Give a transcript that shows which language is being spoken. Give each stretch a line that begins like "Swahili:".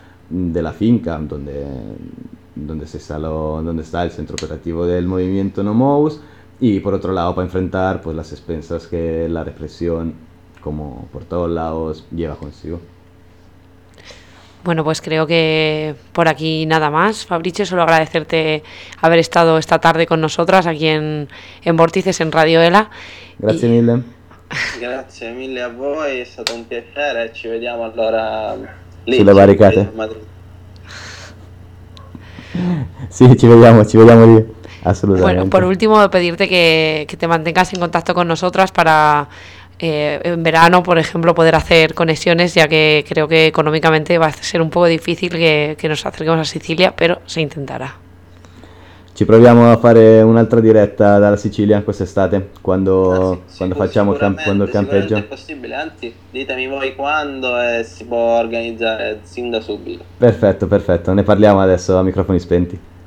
Spanish: la finca donde está el centro operativo del movimiento No Mouse, y por otro lado para enfrentar pues las expensas que la represión, como por todos lados, lleva consigo. Bueno, pues creo que por aquí nada más. Fabricio, solo agradecerte haber estado esta tarde con nosotras aquí en Vórtices, en Radio ELA. Gracias
Italian: mille. Grazie mille a voi, è stato un piacere. Ci vediamo allora lì. Sulle barricate. Sì, ci vediamo lì. Assolutamente.
Spanish: Bueno, por último, pedirte que te mantengas en contacto con nosotras para... en verano, por ejemplo, poder hacer conexiones, ya que creo que económicamente va a ser un poco difícil que nos acerquemos a Sicilia, pero se intentará.
Italian: Ci proviamo a fare un'altra diretta dalla Sicilia quest'estate, quando facciamo quando il campeggio. È possibile, anzi, ditemi voi quando e si può organizzare sin da subito. Perfetto, ne parliamo adesso a microfoni spenti.